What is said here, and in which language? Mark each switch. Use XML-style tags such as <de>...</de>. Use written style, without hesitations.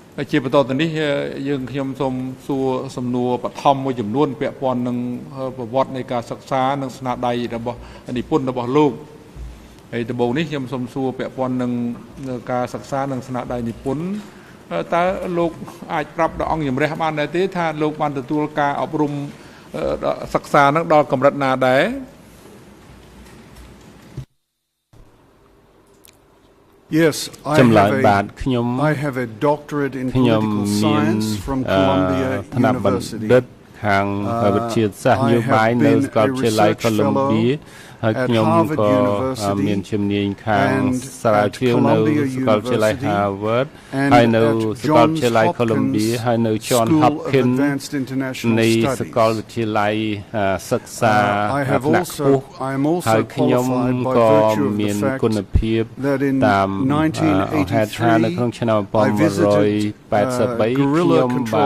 <km>ជាបន្តទៅនេះយើងខ្ញុំសូមសួរសំណួរបឋមមួយចំនួនពាក់ព័ន្ធនឹងប្រវត្តិនៃការសិក្សានិងស្នាដៃរបស់និពន្ធរបស់លោកហើយដំបូងនេះខ្ញុំសូមសួរពាក់ព័ន្ធនឹងការសិក្សានិងស្នាដៃនិពន្ធតើលោកអាចប្រាប់ដល់អង្គជំរះបានដែរទេថាលោកបានទទួលការអប់រំសិក្សានឹងដល់កម្រិតណាដែរ</km> <en>Yes, I have a doctorate in political science from Columbia University.</en> <km>ខាងវិទ្យាសាស្ត្រនយោបាយនៅសាកលវិទ្យាល័យ Columbia ហើយខ្ញុំក៏មានជំនាញខាងស្រាវជ្រាវនៅសាកលវិទ្យាល័យ Harvard ហើយនៅសាកលវិទ្យាល័យ Columbia ហើយនៅ John Hopkins នៃសាកលវិទ្យាល័យសិក្សាថ្នាក់ខ្ពស់ហើយខ្ញុំក៏មានគុណភាពតាមហេតុថានៅក្នុងឆ្នាំ 1983 ខ្ញុំបាន</km>